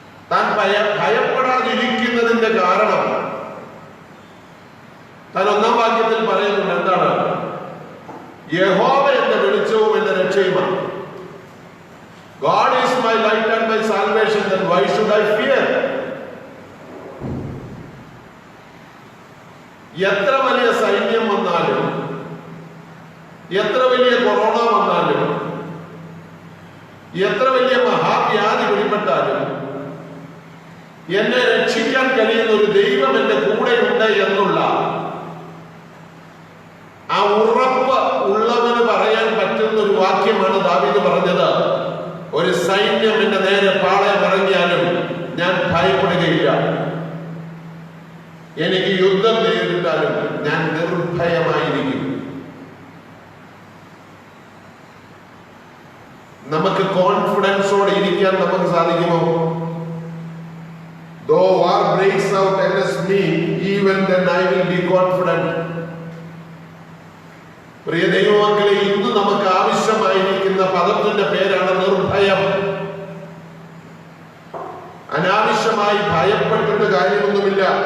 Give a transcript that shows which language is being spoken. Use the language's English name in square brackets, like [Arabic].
[Malayalam] താൻ ഭയപ്പെടാതിരിക്കുന്നതിന്റെ കാരണം താൻ ഒന്നാം വാക്യം വാക്യത്തിൽ പറയുന്നുണ്ട് എന്താണ്? യഹോവ എന്റെ വെളിച്ചവും എന്റെ രക്ഷയുമാണ്. [English] God is my light and my salvation, then why should I fear? [Malayalam] എത്ര വലിയ സൈന്യം വന്നാലും, എത്ര വലിയ കൊറോണ വന്നാലും, എത്ര വലിയ മഹാവ്യാധി പിടിപ്പെട്ടാലും എന്നെ രക്ഷിക്കാൻ കഴിയുന്ന ഒരു ദൈവം എന്റെ കൂടെയുണ്ട് എന്നുള്ള ആ ഉറപ്പ് ഉള്ളവന് പറയാൻ പറ്റുന്ന ഒരു വാക്യമാണ് ദാവീദ് പറഞ്ഞത്. ഒരു സൈന്യം എന്റെ നേരെ പാളയം ഇറങ്ങിയാലും ഞാൻ ഭയപ്പെടുകയില്ല. എനിക്ക് യുദ്ധം നേരിട്ടാലും ഞാൻ നിർഭയമായിരിക്കും. നമുക്ക് കോൺഫിഡൻസോടെ ഇരിക്കാൻ നമുക്ക് സാധിക്കുമോ? [English] Though war breaks out against me, even then I will be confident. [Malayalam] പ്രിയ ദൈവമക്കളെ, ഇന്ന് നമുക്ക് ആവശ്യമായിരിക്കുന്ന പദത്തിന്റെ പേരാണ് നിർഭയം. അനാവശ്യമായി ഭയപ്പെട്ടിട്ട് കാര്യമൊന്നുമില്ല.